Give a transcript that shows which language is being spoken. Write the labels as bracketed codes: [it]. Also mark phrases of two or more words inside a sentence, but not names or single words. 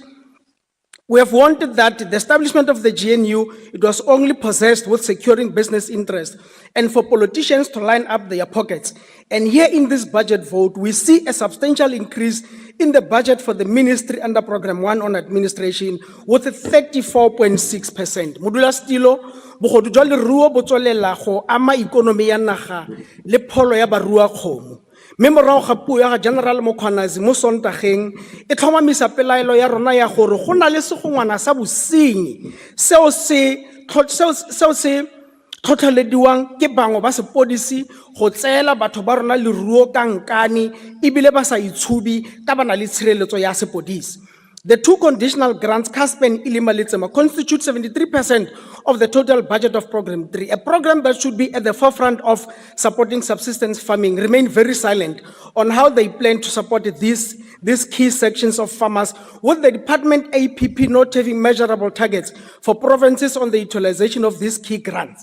[en] We have wanted that the establishment of the GNU, it was only possessed with securing business interests and for politicians to line up their pockets. And here in this budget vote, we see a substantial increase in the budget for the ministry under Program 1 on administration with 34.6%. [tn] Modula stilo, bogodu jwa leruo bo tswelela go ama ikonomi ya naga le pholo ya barua kgomo. Mme morago ga puo ya General Mokhwanazi mo Sontageng e tlhomamisa pelaelo ya rona ya gore go na le segongwana sa bosenyi seo se tlhotlhelediwang ke bangwe ba sepodisi go tseela batho ba rona leruo ka nkane ebile ba sa itshubi ka ba na le tshireletso ya sepodisi. [en] The two conditional grants, CASP and Ilimalitsema, constitute 73% of the total budget of Program 3. A program that should be at the forefront of supporting subsistence farming remain very silent on how they plan to support these key sections of farmers, with the Department APP not having measurable targets for provinces on the utilization of these key grants.